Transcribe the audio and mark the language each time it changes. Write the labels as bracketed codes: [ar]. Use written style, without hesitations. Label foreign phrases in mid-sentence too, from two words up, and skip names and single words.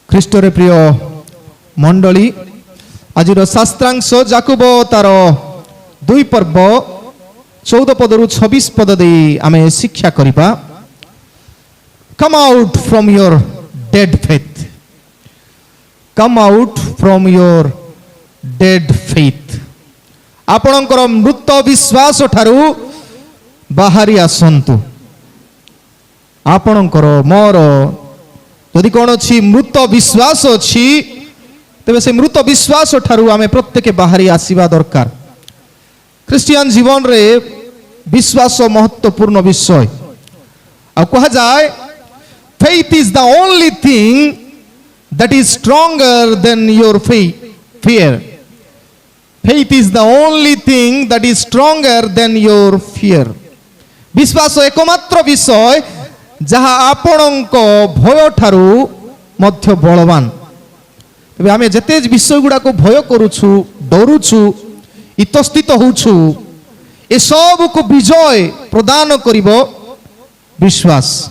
[or] ଖ୍ରୀଷ୍ଟରେ ପ୍ରିୟ ମଣ୍ଡଳୀ, ଆଜିର ଶାସ୍ତ୍ରାଂଶ ଯାକୁବ ତାର 2 ପର୍ବ 14 ପଦରୁ 26 ପଦ ଦେଇ ଆମେ ଶିକ୍ଷା କରିବା। [en] Come out from your dead faith. Come out from your dead faith. [or] ଆପଣଙ୍କର ମୃତ ବିଶ୍ୱାସ ଠାରୁ ବାହାରି ଆସନ୍ତୁ। ଆପଣଙ୍କର ମୋର ଯଦି କୌଣସି ମୃତ ବିଶ୍ୱାସ ଅଛି, ତେବେ ସେ ମୃତ ବିଶ୍ୱାସ ଠାରୁ ଆମେ ପ୍ରତ୍ୟେକ ବାହାରି ଆସିବା ଦରକାର। ଖ୍ରୀଷ୍ଟିଆନ ଜୀବନରେ ବିଶ୍ୱାସ ମହତ୍ୱପୂର୍ଣ୍ଣ ବିଷୟ। ଆଉ କୁହାଯାଏ [en] faith is the only thing that is stronger than your fear. Faith is the only thing that is stronger than your fear. [or] ବିଶ୍ୱାସ ଏକମାତ୍ର ବିଷୟ ଯାହା ଆପଣଙ୍କ ଭୟ ଠାରୁ ମଧ୍ୟ ବଳବାନ। ତେବେ ଆମେ ଯେତେ ବିଷୟ ଗୁଡ଼ାକୁ ଭୟ କରୁଛୁ, ଡରୁଛୁ, ଇତସ୍ତିତ ହେଉଛୁ, ଏସବୁକୁ ବିଜୟ ପ୍ରଦାନ କରିବ ବିଶ୍ୱାସ।